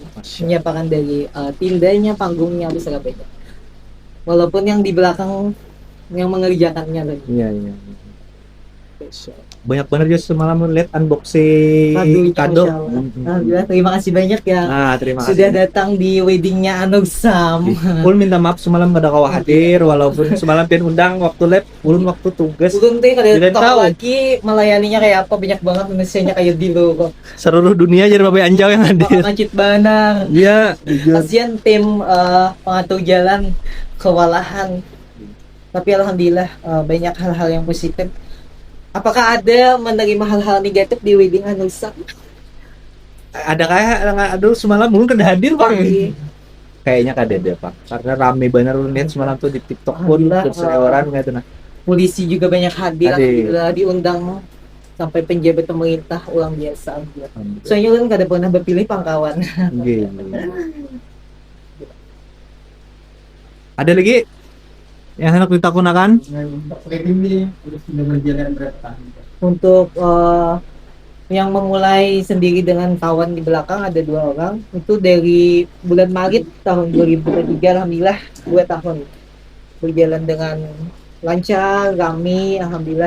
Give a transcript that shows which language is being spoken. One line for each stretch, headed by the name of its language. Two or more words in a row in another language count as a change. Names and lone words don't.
Indonesian: Menyiapkan dari tindanya, panggungnya, bisa beda. Walaupun yang di belakang yang mengerjakannya lagi. Iya. Banyak banget ya semalam lihat unboxing Kadonya, kado. Masya Allah. Alhamdulillah, terima kasih banyak ya Terima kasih. sudah datang di weddingnya Anuksam.
Banjar: Ulun minta maaf semalam kada kawa hadir walaupun semalam pian undang waktu lab, ulun waktu tugas. Ulun tuh kada
Indonesian: Tidak tahu tahu. lagi melayaninya kayak apa, banyak banget manusianya kayak dulu kok. Seluruh dunia jadi bapak anjau yang hadir.
Banjar: Ngacit banang.
Indonesian: Iya, jujur. Kasihan tim pengatur jalan kewalahan. Tapi alhamdulillah banyak hal-hal yang positif. Apakah ada menerima hal-hal negatif di wedding Anuksam?
Banjar: Ada kayak aduh semalam ulun kada hadir, Bang.
Indonesian: Iya.
Banjar: Kayaknya kada ada, Pak. Karena rame banget ulun lihat semalam tuh di TikTok pun
Indonesian: Alhamdulillah, berseliweran gitu nah. Polisi juga banyak hadir, Hadir. alhamdulillah diundang sampai penjabat pemerintah ulang biasa. Alhamdulillah.
Banjar: Soalnya kan kada pernah berpilih pangkawan.
Indonesian: Nggih.
Banjar: Ada lagi yang hendak ditakunakan?
Indonesian: untuk wedding ini sudah berjalan berapa tahun? Untuk yang memulai sendiri dengan kawan di belakang ada 2 orang. Itu dari bulan Maret tahun 2023, alhamdulillah 2 tahun berjalan dengan lancar, rame, alhamdulillah.